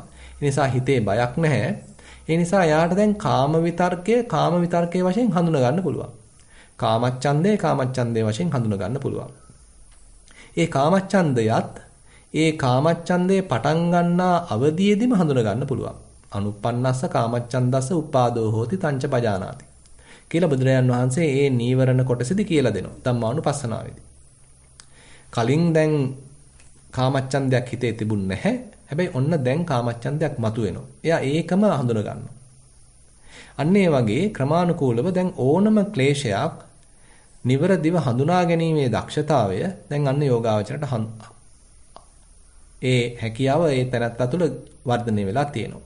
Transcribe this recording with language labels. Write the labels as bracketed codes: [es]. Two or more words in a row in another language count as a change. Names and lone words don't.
[si] ඒ නිසා හිතේ බයක් නැහැ. ඒ නිසා යාට දැන් කාම විතර්කයේ වශයෙන් හඳුනා ගන්න පුළුවන්. කාමච්ඡන්දේ වශයෙන් හඳුනා ගන්න පුළුවන්. ඒ කාමච්ඡන්දේ පටන් ගන්නා අවධියේදීම හඳුනා ගන්න පුළුවන්. [pi] අනුප්පන්නස්ස කාමච්ඡන්දස්ස උපාදෝ හෝති තංච පජානාති [si] කියලා බුදුරජාන් වහන්සේ ඒ නීවරණ කොටසෙදි කියලා දෙනවා. ධම්මානුපස්සනාවේදී. කලින් දැන් කාමච්ඡන්දයක් හිතේ තිබුණ නැහැ. හැබැයි ඔන්න දැන් කාමච්ඡන්දයක් මතුවෙනවා. එයා ඒකම හඳුනා ගන්නවා. අන්න ඒ වගේ ක්‍රමානුකූලව දැන් ඕනම ක්ලේශයක් නිවරදිව හඳුනා ගැනීමේ දක්ෂතාවය දැන් අන්න යෝගාවචරයට ඒ හැකියාව ඒ තැනත්තා තුළ වර්ධනය වෙලා තියෙනවා.